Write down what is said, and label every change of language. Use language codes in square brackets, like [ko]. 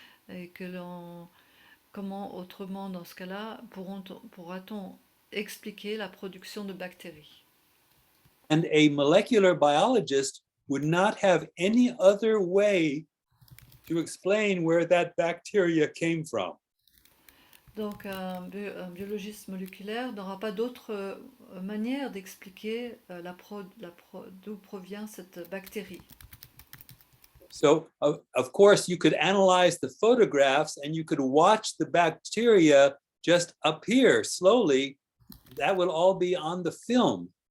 [fr] Et que comment autrement dans ce cas-là pourra-t-on expliquer la production de bactéries? [en] And a molecular biologist would not have any other way to explain where that bacteria came from. [fr] Donc, un biologiste moléculaire n'aura pas d'autre manière d'expliquer d'où provient cette bactérie. [en] So, of course, you could analyze the photographs and you could watch the bacteria just appear slowly. That will all be on the film.